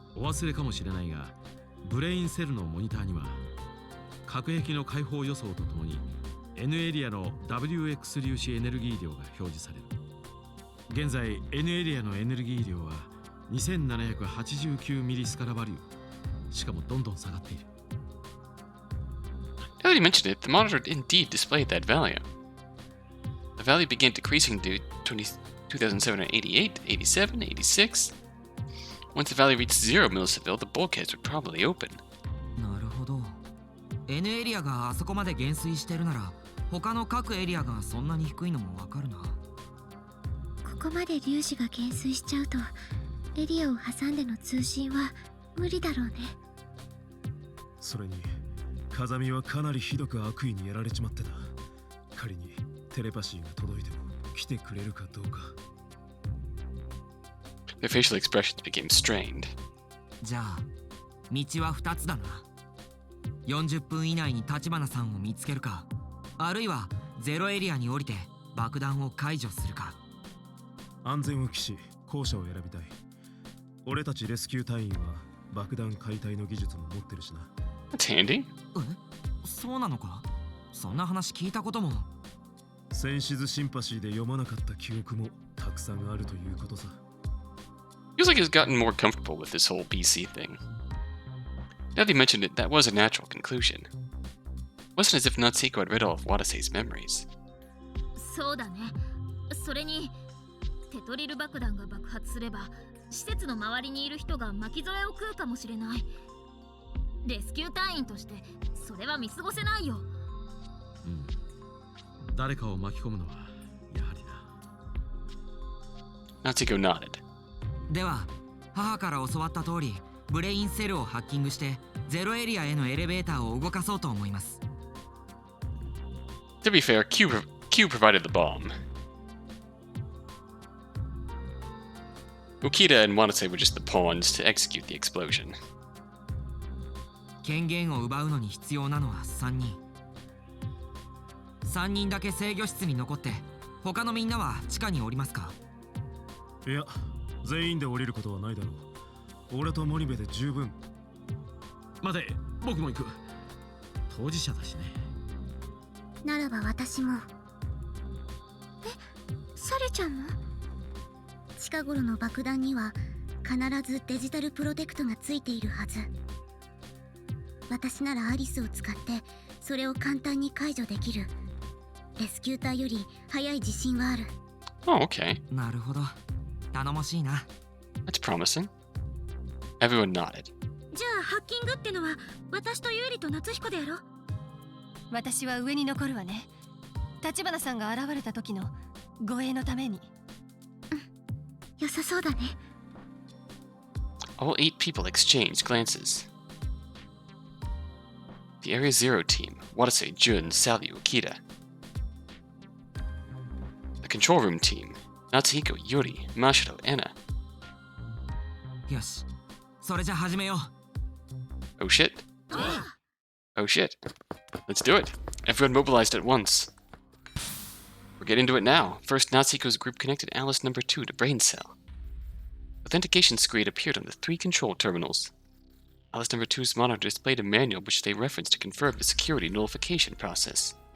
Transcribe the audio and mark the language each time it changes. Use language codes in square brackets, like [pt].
[ja] お忘れかもしれないが、ブレインセルのモニターには核兵器の解放予想とともに N エリアの WX 粒子エネルギー量が表示される。現在 N エリアのエネルギー量は2789ミリスカラバリュー。しかもどんどん下がっている。 [en] Now that you mentioned it, the monitor indeed displayed that value. The value began decreasing to 2788, 87, 86. Once the value reached 0 millisiville, the bulkheads would probably open. [ja] なるほど。 N エリアがあそこまで減衰してるなら、他の各エリアがそんなに低いのもわかるな。ここまで粒子が減衰しちゃうと、エリアを挟んでの通信は無理だろうね。それに風見はかなりひどく悪意にやられちまってた。仮にテレパシーが届いても来てくれるかどうか。 [en] Their facial expressions became strained. [ja] じゃあ、道は2つだな。 40分以内に橘さんを見つけるか、あるいはゼロエリアに降りて爆弾を解除するか。安全を期し後者を選びたい。俺たちレスキュー隊員は爆弾解体の技術も持ってるしな。 [en] That's handy. [ja] そうなのか？そんな話聞いたことも。センシズシンパシーで読まなかった記憶もたくさんあるということさ。 [en] Feels like he's gotten more comfortable with this whole BC thing. Now that you mentioned it, that was a natural conclusion. It wasn't as if Natsuhiko had read all of Watase's memories. [ja] そうだね。それにテトリル爆弾が爆発すれば施設の周りにいる人が巻き添えを食うかもしれない。レスキュー隊員としてそれは見過ごせないよ。誰かを巻き込むのはやはりな。 [en] Natsuhiko nodded. [ja] では、母から教わった通り、ブレインセルをハッキングしてゼロエリアへのエレベーターを動かそうと思います。 [en] To be fair, Q provided the bomb. Ukita and Watase were just the pawns to execute the explosion. [ja] 権限を奪うのに必要なのは3人。3人だけ制御室に残って他のみんなは地下に降りますか？いや、全員で降りることはないだろう。俺とモニベで十分。待て、僕も行く。当事者だしね。ならば私も。サルちゃんも？近頃の爆弾には必ずデジタルプロテクトがついているはず。私ならアリスを使ってそれを簡単に解除できる。レスキュー隊より早い自信はある。 [en] Oh, okay. [ja] なるほど。頼もしいな。 [en] That's promising. Everyone nodded. [ja] じゃあハッキングってのは私とユーリと夏彦でやろう。私は上に残るわね。橘さんが現れた時の護衛のために。良さそうだね。 [en] All 8 people exchanged glances. The Area Zero team, Watase, Jun, Sally, Ukita. The Control Room team, Natsuhiko, Yuri, Mashiro, Anna. [ja] よし、それじゃ始めよう。 [en] Oh shit. Oh shit. Let's do it. Everyone mobilized at once. We're getting to it now. First, Natsuhiko's group connected Alice number 2 to Brain Cell. Authentication screen appeared on the 3 control terminals. Alice number 2's monitor displayed a manual which they referenced to confirm the security nullification process.